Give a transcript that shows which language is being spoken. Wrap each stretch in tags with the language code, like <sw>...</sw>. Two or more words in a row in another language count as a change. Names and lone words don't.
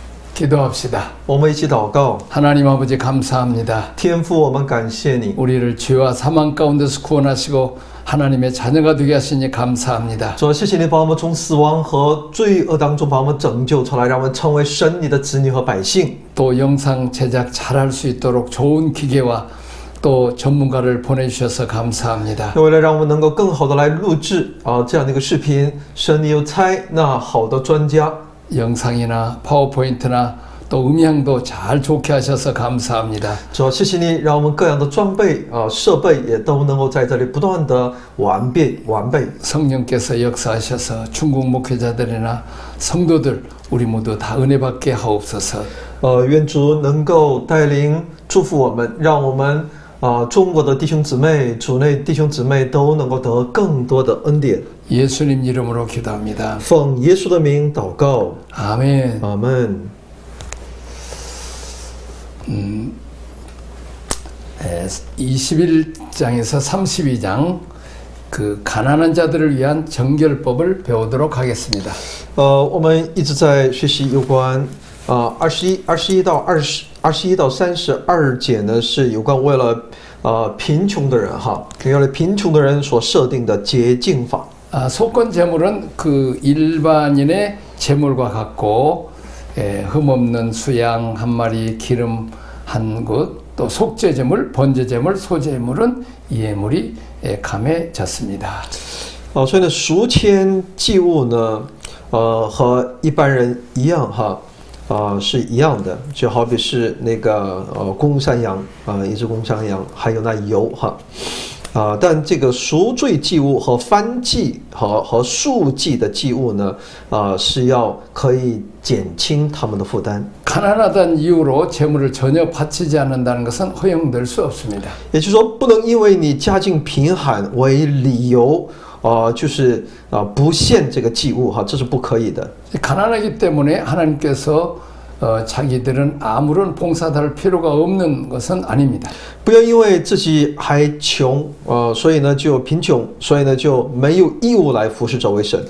<ko>기도합시다.</ko> <zh>我们一起祷告。</zh> <ko>하나님 아버지 감사합니다.</ko> <zh>天父，我们感谢你，</zh> <ko>우리를 죄와 사망 가운데서 구원하시고 하나님의 자녀가 되게 하시니 감사합니다.</ko> <zh>主，谢谢你把我们从死亡和罪恶当中把我们拯救出来，让我们成为神你的子女和百姓。</zh> <ko>또 영상 제작 잘할 수 있도록 좋은 기계와 또 전문가를 보내주셔서 감사합니다.</ko> <zh>为了让我们能够更好的来录制这样的一个视频，神你有差那好的专家，</zh> <ko>영상이나 파워포인트나 또 음향도 잘 좋게 하셔서 감사합니다.</ko> <zh>主，谢谢你让我们各样的装备设备也都能够在这里不断的完备。</zh> <ko>성령께서 역사하셔서 중국 목회자들이나 성도들 우리 모두 다 은혜 받게 하옵소서.</ko> <zh>愿主能够带领祝福我们，让我们中国的弟兄姊妹、主内弟兄姊妹都能够得更多的恩典。</zh> <ko>예수님 이름으로 기도합니다.</ko> <zh>奉耶稣的名祷告，</zh> <ko>아멘.</ko> <zh>阿门。</zh> <ko>21장에서 32장 그 가난한 자들을 위한 정결법을 배우도록 하겠습니다.</ko> <zh>我们一直在学习有关21到32节呢，是有关为了贫穷的人为了贫穷的人所设定的洁净法。</zh> <ko>속건 제물은 그 일반인의 제물과 같고 흠없는 수양 한 마리, 기름 한 굿, 또 속죄 제물, 번제 제물, 소제 제물은 예물이 감해졌습니다.</ko> <zh>所以呢，赎愆祭物呢，和一般人一样是一样的，就好比是那个公山羊一只公山羊，还有那油但这个赎罪祭物和燔祭和赎祭的祭物呢，是要可以减轻他们的负担。</zh> <ko>가난하다는 이유로 제물을 전혀 바치지 않는다는 것은 허용될 수 없습니다.</ko> <zh>也就是说，不能因为你家境贫寒为理由，就是不献这个祭物这是不可以的。</zh> <ko>가난하기 때문에 하나님께서 자기들은 아무런 봉사도 할 필요가 없는 것은 아닙니다.</ko> <zh>不要因为自己还穷，所以呢就贫穷，所以呢就没有义务来服侍这位神。</zh>